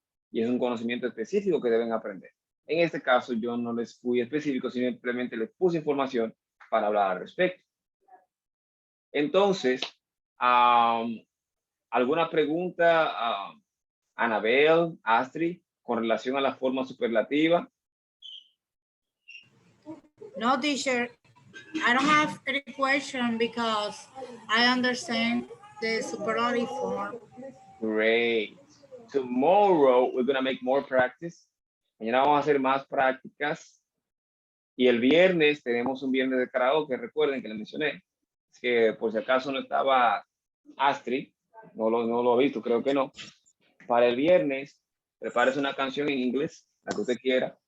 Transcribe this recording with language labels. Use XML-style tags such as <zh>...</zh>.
<es>Y es un conocimiento específico que deben aprender. En este caso, yo no les fui específico, simplemente les puse información para hablar al respecto. Entonces, ¿alguna pregunta, Anabel, Astrid, con relación a la forma superlativa? No, teacher.</es> <en>I don't have any question because I understand the superlative form. Great. Tomorrow we're going to make more practice.</en> <es>Mañana vamos a hacer más prácticas. Y el viernes tenemos un viernes de karaoke, recuerden que les mencioné. Es que por si acaso no estaba Astrid, no lo he visto, creo que no. Para el viernes, prepárese una canción en inglés, la que usted quiera.</es>